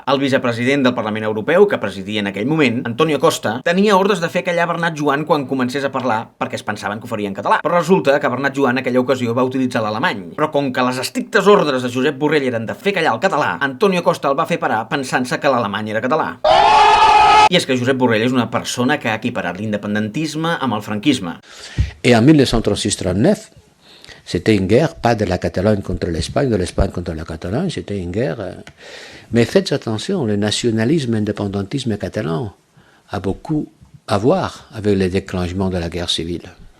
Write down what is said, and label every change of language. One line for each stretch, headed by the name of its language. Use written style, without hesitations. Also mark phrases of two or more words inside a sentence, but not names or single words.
Catalan: El vicepresident del Parlament Europeu, que presidia en aquell moment, Antonio Costa, tenia ordres de fer callar Bernat Joan quan comencés a parlar perquè es pensaven que ho faria en català. Però resulta que Bernat Joan aquella ocasió va utilitzar l'alemany. Però com que les estrictes ordres de Josep Borrell eren de fer callar el català, Antonio Costa el va fer parar pensant-se que l'alemany era català. I és que Josep Borrell és una persona que ha equiparat l'independentisme amb el franquisme.
French: Et en 1936-39, c'était une guerre, pas de la Catalogne contre l'Espagne, de l'Espagne contre la Catalogne, c'était une guerre. Mais faites attention, le nationalisme indépendantisme catalan a beaucoup à voir avec le déclenchement de la guerre civile.